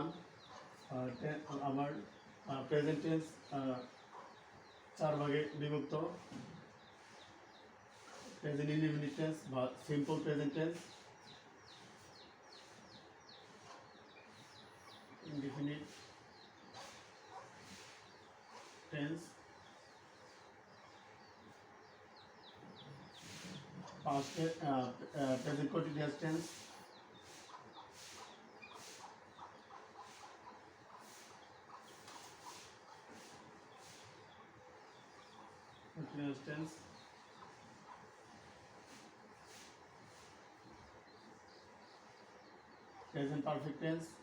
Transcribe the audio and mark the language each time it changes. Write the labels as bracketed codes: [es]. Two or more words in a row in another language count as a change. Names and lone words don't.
[en] আমার present tense [bn] 4 ভাগে বিভক্ত: [en] present indefinite tense বা simple present tense, indefinite tense, past present continuous tense, continuous tense, present perfect tense,